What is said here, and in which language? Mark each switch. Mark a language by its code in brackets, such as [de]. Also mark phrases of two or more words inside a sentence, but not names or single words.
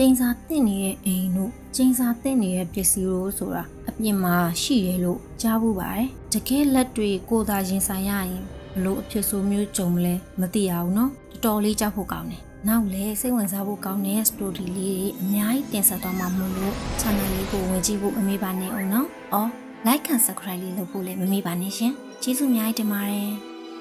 [my] င်းစာတင့်နေတဲ့အိမ်တို့ကျင်းစာတင့်နေတဲ့ပစ္စည်းတို့ဆိုတာအပြင်မှာရှိရလို့ကြားဖို့ပါတယ်။တကယ်လက်တွေကိုယ်သာရင်ဆိုင်ရရင်ဘလို့အဖြစ်ဆိုမျိုးကြုံမလဲမသိရဘူးနော်။တော်တော်လေးကြောက်ဖို့ကောင်းတယ်။နောက်လေစိတ်ဝင်စားဖို့ကောင်းတဲ့ story လေးတွေအများကြီးတင်ဆက်သွားမှာမို့လို့ channel လေးကိုဝင်ကြည့်ဖို့မမေ့ပါနဲ့အောင်နော်။ [en] like and subscribe [my] လေးလုပ်ဖို့လည်းမမေ့ပါနဲ့ရှင်။ကျေးဇူးအများကြီးတင်ပါတယ်။